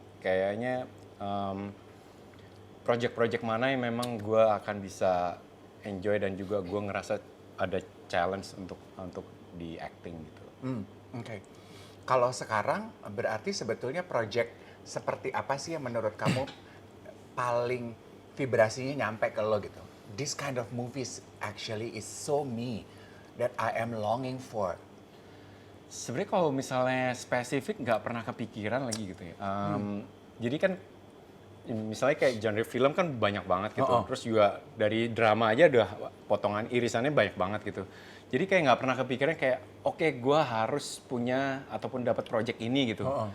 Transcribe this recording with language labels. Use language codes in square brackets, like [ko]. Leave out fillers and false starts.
[id] Kayaknya project-project mana yang memang gue akan bisa enjoy dan juga gue ngerasa ada challenge untuk di acting gitu. Oke. Kalau sekarang berarti sebetulnya project seperti apa sih yang menurut kamu paling vibrasinya nyampe ke lo gitu? [en] This kind of movies actually is so me that I am longing for. [id] Sebenarnya kalau misalnya spesifik nggak pernah kepikiran lagi gitu ya. Jadi kan misalnya kayak genre film kan banyak banget gitu. Terus juga dari drama aja udah potongan irisannya banyak banget gitu. Jadi kayak nggak pernah kepikiran kayak oke, gue harus punya ataupun dapat project ini gitu.